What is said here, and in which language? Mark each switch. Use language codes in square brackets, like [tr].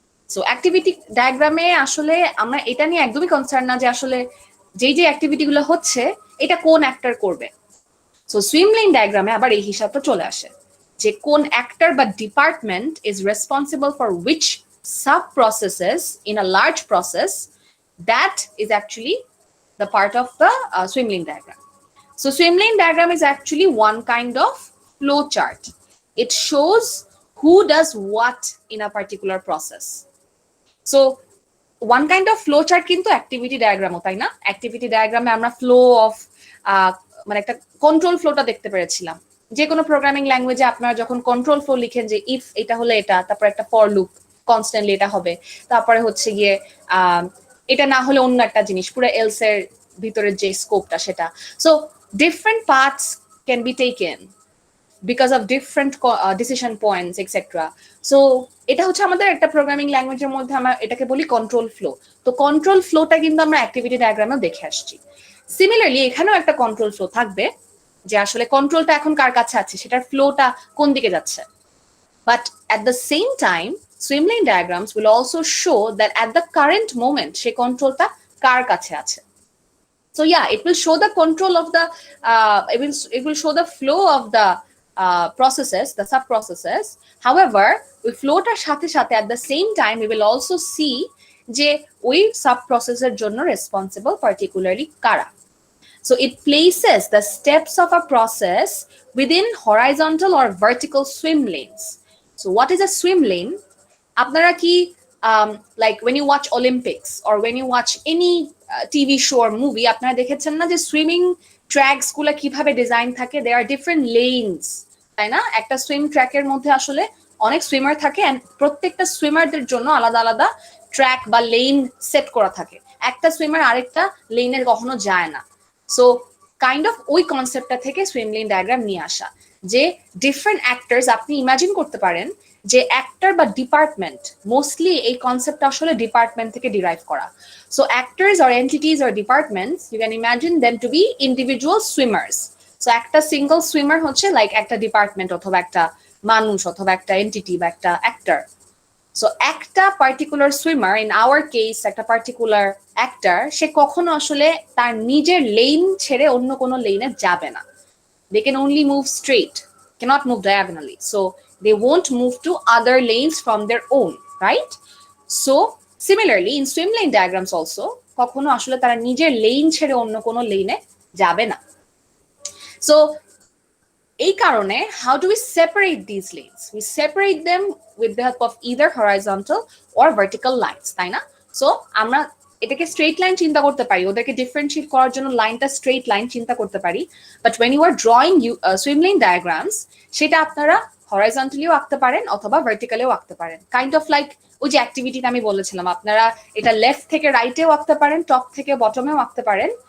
[bn] So activity ডায়াগ্রামে আসলে আমরা এটা নিয়ে একদমই কনসার্ন না যে আসলে যেই যে অ্যাক্টিভিটিগুলো হচ্ছে এটা কোন অ্যাক্টর করবে। [en] So swim lane ডায়াগ্রামে আবার এই হিসাবটা চলে আসে যে কোন অ্যাক্টর বা department is responsible for which sub processes in a large process, that is actually the part of the swim lane diagram. So swim lane diagram is actually one kind of flow chart. It shows who does what in a particular process. So one kind of flow chart কিন্তু activity diagram ও, তাই না? [bn] Activity diagram এ আমরা flow of মানে একটা control ফ্লোটা দেখতে পেরেছিলাম। যে কোনো প্রোগ্রামিং ল্যাঙ্গুয়েজে আপনারা যখন কন্ট্রোল ফ্লো লিখেন যে ইফ এটা হলে এটা, তারপর একটা ফর লুপ কনস্ট্যান্টলি এটা হবে, তারপরে হচ্ছে গিয়ে এটা না হলে অন্য একটা জিনিস, পুরো এলস এর ভিতরের যে স্কোপটা সেটা। [en] So different paths can be taken because of different decision points, etc. [bn] So এটা হচ্ছে আমাদের একটা প্রোগ্রামিং ল্যাঙ্গুয়েজের মধ্যে আমরা এটাকে বলি কন্ট্রোল ফ্লো। তো কন্ট্রোল ফ্লোটা কিন্তু আমরা অ্যাক্টিভিটি ডায়াগ্রামেও দেখে আসছি। সিমিলারলি এখানেও একটা কন্ট্রোল ফ্লো থাকবে যে আসলে কন্ট্রোলটা এখন কার কাছে আছে, সেটার ফ্লোটা কোন দিকে যাচ্ছে। [en] But at the same time, swim lane diagrams will also show that at the current moment সেই কন্ট্রোলটা কার কাছে আছে। So yeah, it will show the control of the, it will show the flow of the processes, the sub processes. However, we float our সাথে সাথে at the same time, we will also see যে ওই sub processes জন্য responsible particularly কারা. So it places the steps of a process within horizontal or vertical swim lanes. So what is a swim lane? আপনারা কি like when you watch Olympics or when you watch any TV show or movie, আপনারা দেখেছেন না যে swimming tracks গুলা কিভাবে design থাকে? They are different lanes, তাই না? [bn] একটা সুইম ট্র্যাকের মধ্যে আসলে অনেক সুইমার থাকে এন্ড প্রত্যেকটা সুইমারদের জন্য আলাদা আলাদা ট্র্যাক বা লেন সেট করা থাকে। একটা সুইমার আরেকটা লেনের কখনো যায় না। সো কাইন্ড অফ ওই কনসেপ্টটা থেকে সুইম লেন ডায়াগ্রাম নিয়ে আসা, যে ডিফারেন্ট অ্যাক্টরস আপনি ইমাজিন করতে পারেন যে অ্যাক্টর বা ডিপার্টমেন্ট, মোস্টলি এই কনসেপ্টটা আসলে ডিপার্টমেন্ট থেকে ডিরাইভ করা। [en] So actors or entities or departments, you can imagine them to be individual swimmers. [bn] So একটা সিঙ্গল সুইমার হচ্ছে লাইক একটা ডিপার্টমেন্ট অথবা একটা মানুষ অথবা একটা এন্টিটি বা একটা অ্যাক্টর। সো একটা particular swimmer, in our case একটা পার্টিকুলার অ্যাক্টর, সে কখনো আসলে তার নিজের লেন ছেড়ে অন্য কোনো লেনে যাবে না। [en] They can only move straight, cannot move diagonally. So they won't move to other lanes from their own, right? So similarly, in swim lane diagrams also, [bn] কখনো আসলে তারা নিজের লেন ছেড়ে অন্য কোনো লেনে যাবে না। [en] So এই কারণে how do we separate these lanes? We separate them with the help of either horizontal or vertical lines, তাই না? [bn] সো আমরা এটাকে স্ট্রেট লাইন চিন্তা করতে পারি, ওদেরকে ডিফারেন্সিয়েট করার জন্য লাইনটা স্ট্রেট লাইন চিন্তা করতে পারি, but when you are drawing swim lane diagrams সেটা আপনারা হরাইজন্টালিও আঁকতে পারেন অথবা ভার্টিক্যালিও আঁকতে পারেন, কাইন্ড অফ লাইক ওই যে অ্যাক্টিভিটিটা আমি বলেছিলাম, আপনারা এটা লেফট থেকে রাইটেও আঁকতে পারেন, টপ থেকে বটমেও আঁকতে পারেন।